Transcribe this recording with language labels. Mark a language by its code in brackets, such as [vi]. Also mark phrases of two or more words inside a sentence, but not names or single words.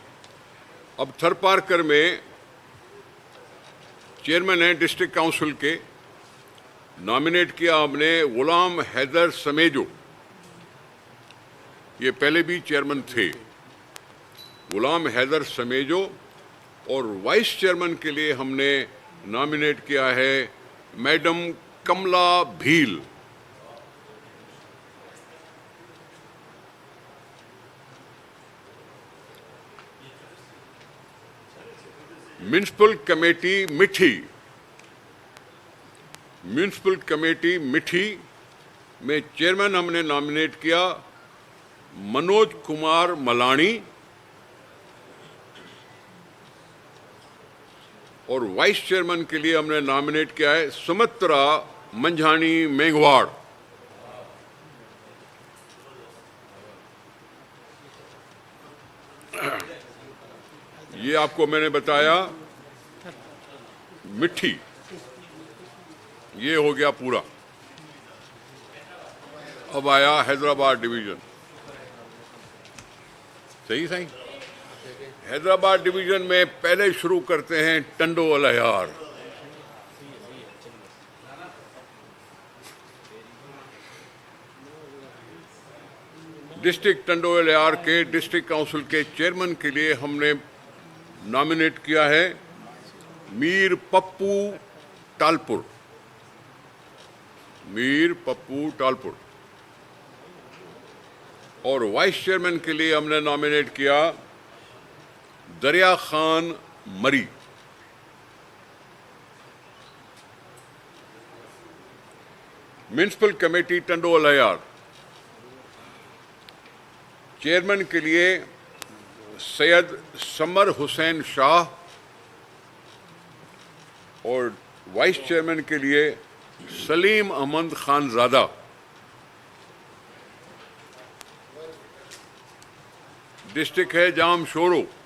[ur] اب تھرپارکر میں چیئرمین ہے [en] district council [ur] کے، نامینیٹ کیا ہم نے غلام حیدر سمیجو. یہ پہلے بھی چیئرمین تھے، غلام حیدر سمیجو. और [en] vice chairman [ur] کے لیے ہم نے نامینیٹ کیا ہے میڈم کملا بھیل. [en] municipal committee Mithi. municipal committee [ur] مٹھی میں چیئرمین ہم نے نامینیٹ کیا منوج کمار ملانی. और [en] vice chairman [ur] کے لیے ہم نے نامینیٹ کیا ہے سمترا منجھانی میگھواڑ. یہ آپ کو میں نے بتایا مٹھی، یہ ہو گیا پورا. اب آیا حیدرآباد ڈویژن. صحیح۔ حیدرآباد ڈویژن میں پہلے شروع کرتے ہیں ٹنڈو الہ یار. ڈسٹرکٹ ٹنڈو الہ یار کے [en] district council [ur] کے چیئرمین کے لیے ہم نے نامینیٹ کیا ہے میر پپو ٹالپور. میر پپو ٹالپور۔ اور [en] vice chairman [ur] کے لیے ہم نے نامینیٹ کیا دریا خان مری. [en] municipal committee [ur] ٹنڈو الہ یار، چیئرمین کے لیے سید ثمر حسین شاہ. और [en] vice chairman [ur] کے لیے سلیم احمد خانزادہ. ڈسٹرکٹ ہے جام شورو.